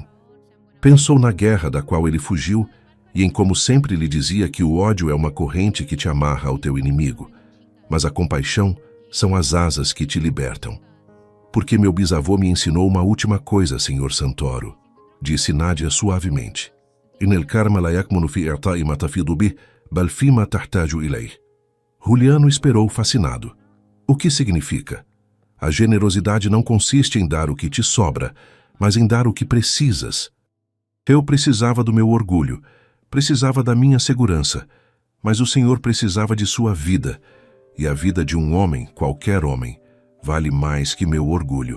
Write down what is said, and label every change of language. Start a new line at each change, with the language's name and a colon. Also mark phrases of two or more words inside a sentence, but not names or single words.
Portuguese: Pensou na guerra da qual ele fugiu e em como sempre lhe dizia que o ódio é uma corrente que te amarra ao teu inimigo, mas a compaixão são as asas que te libertam. "Porque meu bisavô me ensinou uma última coisa, senhor Santoro", disse Nádia suavemente.
Arabic: "إن الكرم لا يكمن في إعطاء ما تفيض به، بل فيما تحتاج إليه."
Portuguese: Juliano esperou fascinado. "O que significa?" "A generosidade não consiste em dar o que te sobra, mas em dar o que precisas." Eu precisava do meu orgulho, precisava da minha segurança, mas o Senhor precisava de sua vida, e a vida de um homem, qualquer homem, vale mais que meu orgulho.